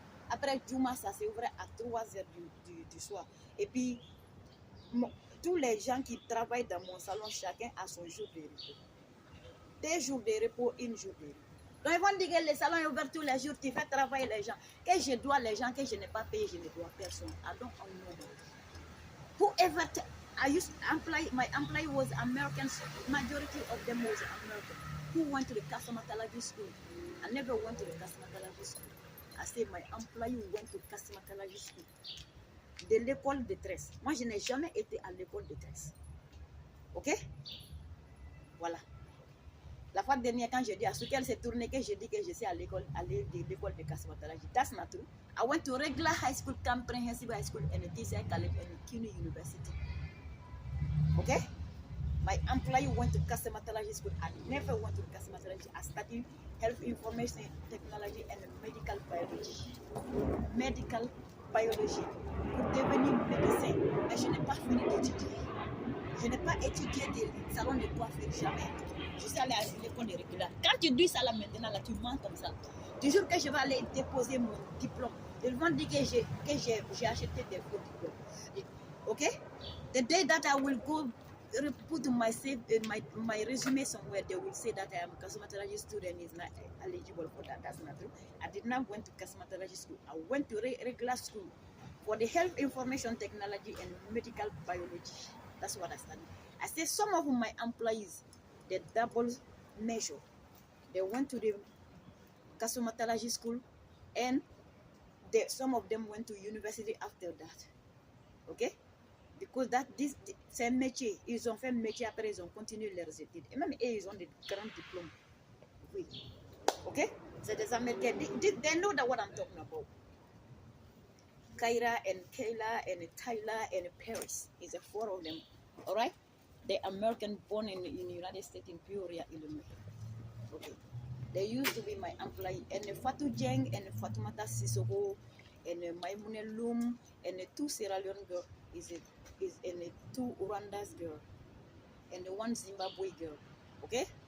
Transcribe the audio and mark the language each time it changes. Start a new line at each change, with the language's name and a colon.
French: Après Juma, ça s'ouvrait à 3h du soir. Et puis, tous les gens qui travaillent dans mon salon, chacun a son jour de repos. 2 jours de repos, 1 jour de repos. Donc ils vont dire que le salon est ouvert tous les jours, tu fais travailler les gens. Que je dois les gens, que je n'ai pas payé, je ne dois personne.
English: I don't know. Whoever my employee was American, majority of them was American. Who went to the cosmetology school? I never went to the cosmetology school. I said my employee went to cosmetology school.
French: De l'école de tresse. Moi, je n'ai jamais été à l'école de tresse. Ok? Voilà. La fois dernière, quand je dis à ce qu'elle s'est tournée, que je dis que je suis à l'école de cosmetology.
English: That's not true. I went to regular high school, comprehensive high school, and a TCI college and CUNY University. Okay? My employee went to cosmetology school. I never went to cosmetology. I studied health information technology and medical biology. Medical biology.
French: Pour devenir médecin. Mais je n'ai pas fini d'étudier. Je n'ai pas étudié des salons de coiffure, jamais. Je suis allée à l'école de régulière. Quand tu dis ça là maintenant, là, tu mens comme ça. Toujours que je vais aller déposer mon diplôme, ils vont dire que j'ai acheté des faux diplômes. Ok?
English: The day that I will go put my resume somewhere, they will say that I am a cosmetology student is not eligible for that. That's not true. I did not went to cosmetology school. I went to regular school for the health information technology and medical biology. That's what I studied. I say some of my employees, they double measure. They went to the cosmetology school, and some of them went to university after that.
French: Ok?
English: Because
French: c'est un métier. Ils ont fait un métier, après ils ont continué leurs études. Et même eux, ils ont des grands diplômes. Oui. Ok? C'est des Américains.
English: They know that what I'm talking about. Kyra and Kayla and Tyler and Paris is the four of them. Alright? They're American born in the United States in Peoria, Illinois. Okay. They used to be my employee. And Fatou Jeng and Fatoumata Sissoko and Maimoune Loum and two Sierra Leone girl and two Rwanda's girl and one Zimbabwe girl. Okay?